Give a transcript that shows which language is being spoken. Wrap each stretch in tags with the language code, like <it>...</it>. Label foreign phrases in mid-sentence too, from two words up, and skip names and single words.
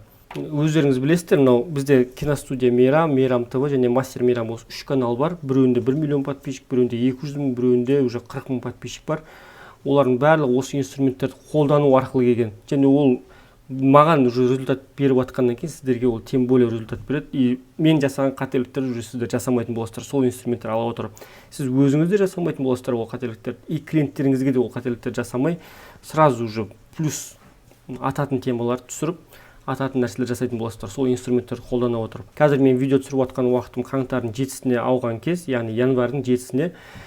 <kk>Өздеріңіз білесіздер, мынау бізде киностудия Мейрам ТВ және Мастер Мейрам осы 3 канал бар. Біреуінде 1 миллион подписчик, біреуінде 200 000, біреуінде уже 40 000 подписчик бар. Олардың барлығы осы инструменттерді қолдану арқылы келген. Және ол маған уже результат беріп жатқаннан кейін сіздерге ол</kk> <ru>тем более</ru> <kk>результат береді. И мен жасаған қателіктерді уже сіздер жасамайтын боласыздар. Сол инструменттер ала отырып, сіз өзіңіз де жасамайтын боласыздар ол қателіктерді. И клиенттеріңізге де ол қателіктерді жасамай,</kk> <ru>сразу уже</ru> <kk>плюс ататын темаларды түсіріп, ататын нәрселер жасайтын боласыздар. Сол инструменттерді қолдана отырып. Қазір мен видео түсіріп жатқан уақытым қаңтардың 7-сіне ауған кез, яғни январдың 7-сіне.</kk>